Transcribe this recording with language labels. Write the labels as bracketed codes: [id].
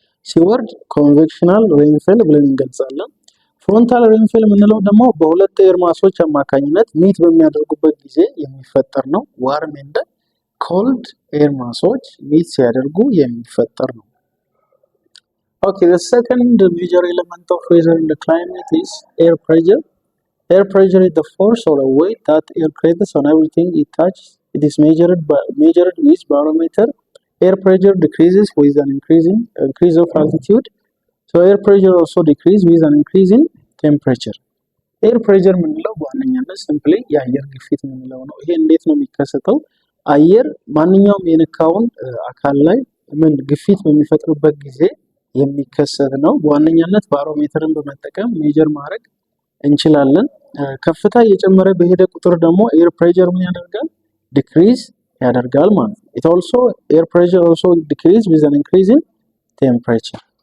[am] ሲወርድ ኮንቬክሽናል ሬንፊል ብለን እንገልጻለን። ፍሮንታል ሬንፊል የምንለው ደግሞ በሁለት ኤር ማሶች አማካኝነት ሚት በሚያደርጉበት ጊዜ የሚፈጠር ነው። ዋርም ኤንድ ኮልድ ኤር ማሶች ሚት ሲያደርጉ የሚፈጠር ነው። [en] Okay, the second major element of weather in the climate is air pressure. Air pressure is the force or a weight that air creates on everything it touches. It is measured with barometer. Air pressure decreases with an increase of altitude. So air pressure also decreases with an increase in temperature. [am] Air pressure ምንለው በዋነኛነት ሲምፕሊ የአየር ግፊት ምንለው ነው። ይሄ እንዴት ነው የሚከሰተው? አየር ማንኛውም የነካውን አካል ላይ ምን ግፊት በሚፈጥርበት ጊዜ የሚከሰት ነው። በዋነኛነት ባሮሜተርን በመጠቀም ሜጀር ማድረግ እንችላለን። ከፍታ እየጨመረ በሄደ ቁጥር ደግሞ ኤር ፕሬሸር ምን ያደርጋል? ዲክሪዝ ያደርጋል ማለት ነው። [en] it also air pressure also decrease with an increase in temperature.